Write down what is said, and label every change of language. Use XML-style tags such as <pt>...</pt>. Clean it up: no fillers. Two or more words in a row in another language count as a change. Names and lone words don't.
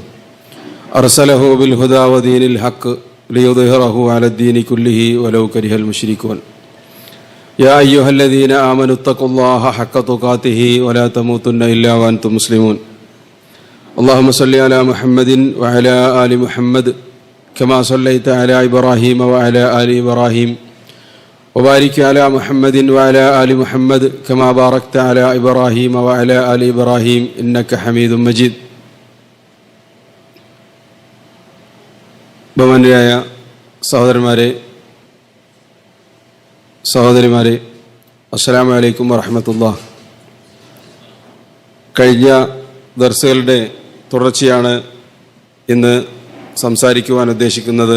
<ar>أرسله بالهدى ودين الحق ليظهره على الدين كله ولو كره المشركون يا أيها الذين آمنوا اتقوا الله حق تقاته ولا تموتن إلا وأنتم مسلمون اللهم صل على محمد وعلى آل محمد كما صليت على إبراهيم وعلى آل إبراهيم وبارك على محمد وعلى آل محمد كما باركت على إبراهيم وعلى آل إبراهيم إنك حميد مجيد.</ar> <ml>ബഹുമാന്യരായ സഹോദരിമാരെ</ml> <ar>السلام عليكم ورحمة الله.</ar> <ml>കഴിഞ്ഞ ദർസുകളുടെ തുടർച്ചയാണ് ഇന്ന് സംസാരിക്കുവാൻ ഉദ്ദേശിക്കുന്നത്.</ml>